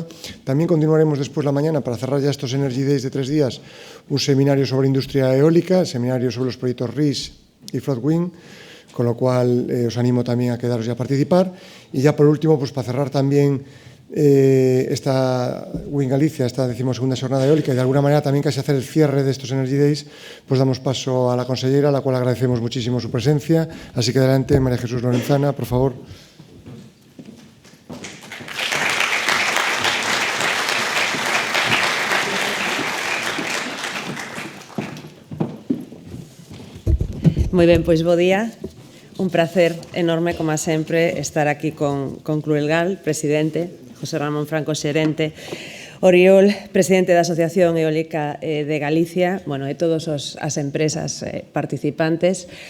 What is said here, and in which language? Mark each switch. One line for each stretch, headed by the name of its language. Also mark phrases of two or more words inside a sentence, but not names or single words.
Spanish: También continuaremos después la mañana, para cerrar ya estos Energy Days de 3 días, un seminario sobre industria eólica, seminario sobre los proyectos RIS y Floatwind, con lo cual os animo también a quedaros y a participar. Y ya por último, pues para cerrar también esta Wind Galicia, esta 12ª jornada eólica, y de alguna manera también casi hacer el cierre de estos Energy Days, pues damos paso a la consellera, a la cual agradecemos muchísimo su presencia. Así que adelante, María Jesús Lorenzana, por favor.
Galician: Moi ben, pois bo día. Un placer enorme, como sempre, estar aquí con Cruelgal, presidente, José Ramón Franco, xerente, Oriol, presidente da Asociación Eólica de Galicia, e todas as empresas participantes.